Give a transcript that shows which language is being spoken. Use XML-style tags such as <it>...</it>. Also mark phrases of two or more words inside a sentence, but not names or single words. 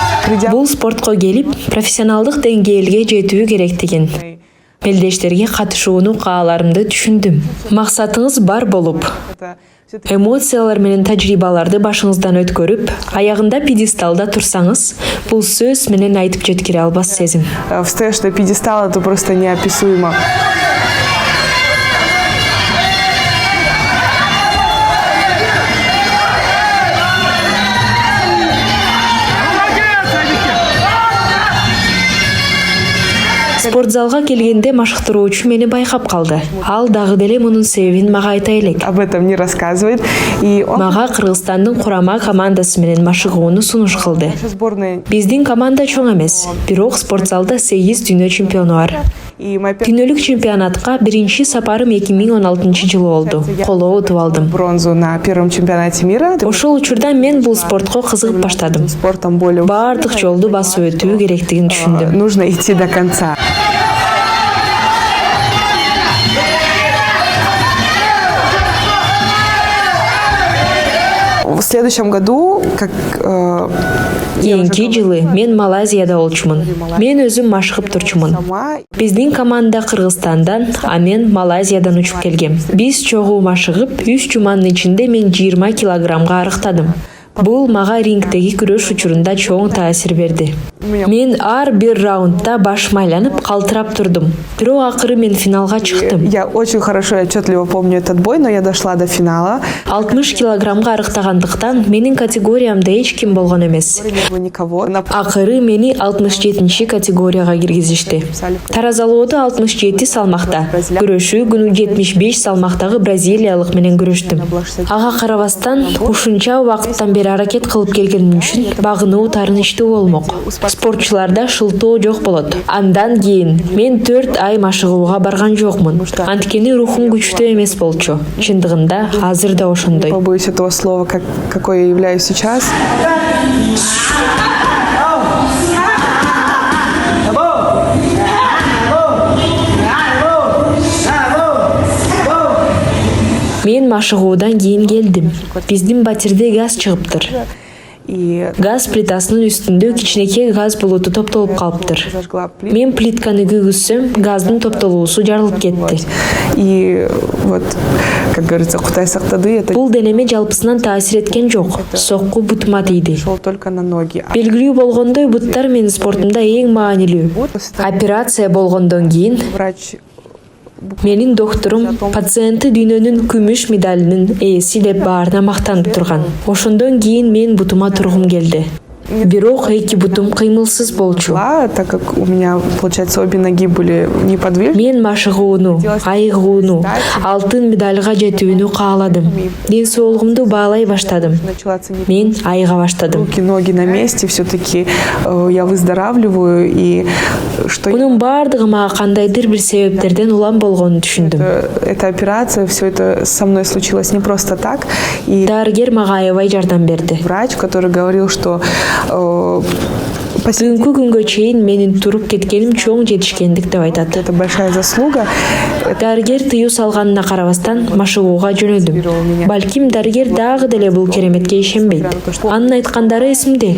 <ky>Бул спортко келип, профессионалдык деңгээлге жетүү керектигин, мелдештерге катышууну кааларымды түшүндүм. Максатыңыз бар болуп, эмоциялар менен тажрыйбаларды башыңыздан өткөрүп, аягында пьедесталда турсаңыз, бул сөз менен айтып жеткире албас сезим.</ky> <ru>Встаешь на пьедестал, это просто неописуемо.</ru> <ky>Спортзалга келгенде машыктыруучу мени байкап калды. Ал дагы деле мунун себебин мага айта элек.</ky> <ru>Об этом не рассказывает. И он...</ru> <ky>Мага Кыргызстандын курама командасы менен машыгууну сунуш кылды. Биздин команда чоң эмес, бирок спортзалда 8 дүйнө чемпиону бар. Дүйнөлүк чемпионатка биринчи сапарым 2016 жылы болду. Коло утуп алдым.</ky> <ru>Бронзу на первом чемпионате мира.</ru> <ky>Ошол учурда мен бул спортко кызыгып баштадым. Баардык жолду басып өтүү керектигин түшүндүм.</ky> <ru>Нужно идти до конца. В следующем году, как</ru> <ky>кийинки жылы мен Малайзияда болчумун. Мен өзүм машыгып турчумун. Биздин команда Кыргызстандан, а мен Малайзиядан учуп келгем. Биз чогуу машыгып, 3 жуманын ичинде мен 20 килограммга арыктадым. Бул мага рингдеги күрөш учурунда чоң таасир берди. Мен ар бир раундда баш майланып, калтырап турдум. Бирок акыры мен финалга чыктым.</ky> <ru>Я очень хорошо и отчетливо помню этот бой, но я дошла до финала.</ru> <ky>60 килограммга арыктагандыктан менин категориямда эч ким болгон эмес. Акыры мени 67 категорияга киргизишти. Таразалоодо 67 салмакта, күрөшүү күнү 75 салмактагы бразилиялык менен күрөштүм. Ага карабастан ушунча убакыттан бери аракет кылып келгеним үчүн багынуу таарынычтуу болмок. Спортчуларда шылтоо жок болот. Андан кийин мен 4 ай машыгууга барган жокмун. Анткени рухум күчтүү эмес болчу. Чындыгында азыр да ошондой.</ky> <ru>Побоюсь этого слова, какой я являюсь сейчас.</ru> <ky>Мен машыгуудан кийин келдим. Биздин батирде газ чыгыптыр. Газ плитасынын үстүндө кичинекей газ булуту топтолуп калыптыр. Мен плитканы күйгүзсөм, газдын топтолуусу жарылып кетти.</ky> <ru>И вот, как говорится,</ru> <ky>Кутай сактады.</ky> <ru>Это...</ru> <ky>Бул денеме жалпысынан таасир эткен жок. Сокку бутума тийди.</ky> <ru>Только на ноги.</ru> <ky>Белгилүү болгондой, буттар менин спортумда эң маанилүү. Операция болгондон кийин менин докторум пациенти дүйнөнүн күмүш медалинин ээси деп баарына мактанып турган. Ошондон кийин мен бутума тургум келди. Бирок эки бутум кыймылсыз болчу.</ky> <ru>Так как у меня, получается, обе ноги были неподвижны.</ru> <ky>Мен машыгууну, айыгууну, алтын медальга жетүүнү кааладым. Ден соолугумду баалай баштадым. Мен айыга баштадым.</ky> <ru>Руки, ноги на месте, все-таки я выздоравливаю, и что...</ru> <ky>Мунун баардыгы мага кандайдыр бир себептерден улам болгонун түшүндүм.</ky> <ru>Эта операция, все это со мной случилось не просто так. И</ru> <ky>дарыгер мага аябай жардам берди.</ky> <ru>Врач, который говорил, что</ru> <ky>Бүгүнкү күнгө чейин менин туруп кеткеним чоң жетишкендик деп айтат.</ky> <ru>Это большая заслуга.</ru> <ky>Дарыгер тыюу салганына карабастан машыгууга жөнөдүм. Балким дарыгер дагы деле бул кереметке ишенбейт. Анын айткандары эсимде.</ky>